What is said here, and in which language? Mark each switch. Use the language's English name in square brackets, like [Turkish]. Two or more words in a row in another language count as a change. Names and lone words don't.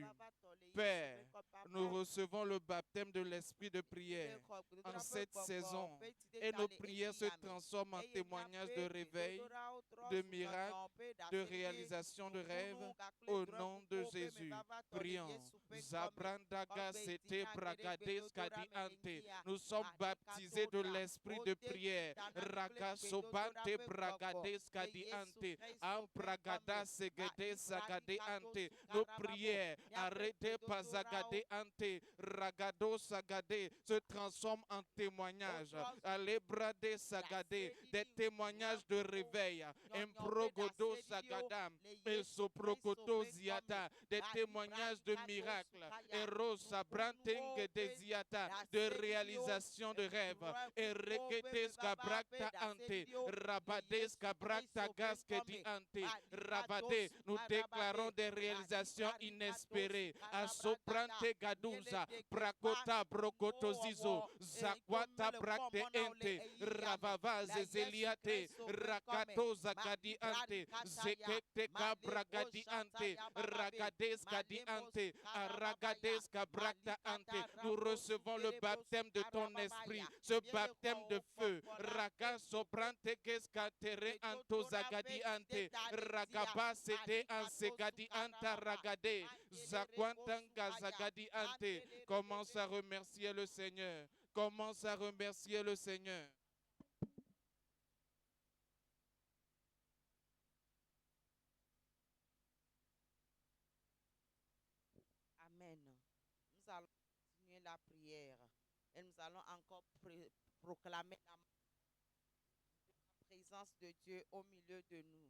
[French] Père, nous recevons le baptême de l'esprit de prière en cette saison et nos prières se transforment en témoignages de réveil, de miracles, de réalisation de rêves au nom de Jésus. Prions. Zabrandaga sete bragades kadiante. Nous sommes baptisés de l'esprit de prière. Ragasobante bragades kadiante. Ambragada segede sagade ante. Nos prières, arrêtez pas sagade ante. Ragado sagade se transforment en témoignages. Alebrade sagade, des témoignages de réveil. Improgodo sagadam. Et soprogodo ziata, des témoignages de miracles. Et rosa branteng de ziata, de réalisation de rêves. Et regetes gabracta ante. Rabades gabracta gaske di ante. Rabade, nous déclarons des réalisations inespérées. Asoprante gaduza, prakota brokoto zizo, zakwata brakte ente, ravava zezeliate, rakato zagadi ante, zekete kabragadi ante, ragades gadi ante, aragades kabrakta ante. Nous recevons le baptême de ton esprit, ce baptême de feu. Raga sobrante keskatere anto zagadi ante, ragaba sete ansegadi anta ragade, zakwantanga zagadi ante. Commence à remercier le Seigneur. Commence à remercier le Seigneur. Amen. Nous allons continuer la prière et nous allons encore proclamer la présence de Dieu au milieu de nous.